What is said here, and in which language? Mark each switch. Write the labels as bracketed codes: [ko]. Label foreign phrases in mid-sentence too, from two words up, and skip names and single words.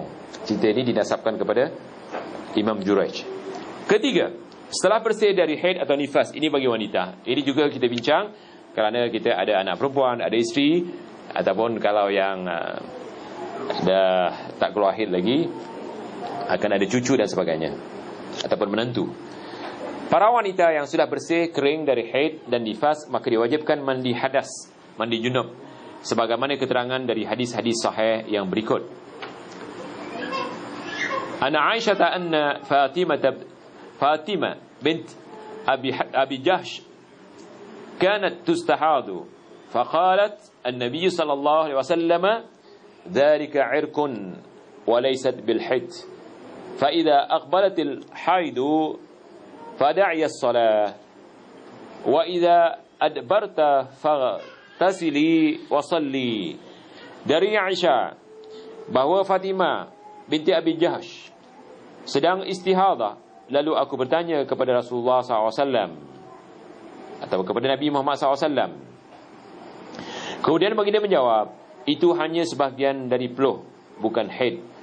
[ms] Cerita ini dinasabkan kepada Imam Juraij. Ketiga, setelah bersih dari haid atau nifas, ini bagi wanita. Ini juga kita bincang kerana kita ada anak perempuan, ada isteri, ataupun kalau yang dah tak keluar haid lagi, akan ada cucu dan sebagainya, ataupun menantu. Para wanita yang sudah bersih, kering dari haid dan nifas, maka diwajibkan mandi hadas, mandi junub, sebagaimana keterangan dari hadis-hadis sahih yang berikut. [ar] عن عائشة أن فاطمة بنت أبي جحش كانت تستحاض فقالت النبي صلى الله عليه وسلم ذلك عرق وليست بالحيض فإذا أقبلت الحيض فدعي الصلاة وإذا أدبرت فاغتسلي وصلي. [ms] Dari Aisyah bahawa Fatimah binti Abi Jahsh sedang istihadah, lalu aku bertanya kepada Rasulullah SAW atau kepada Nabi Muhammad SAW. Kemudian baginda menjawab, itu hanya sebahagian dari peluh, bukan haid.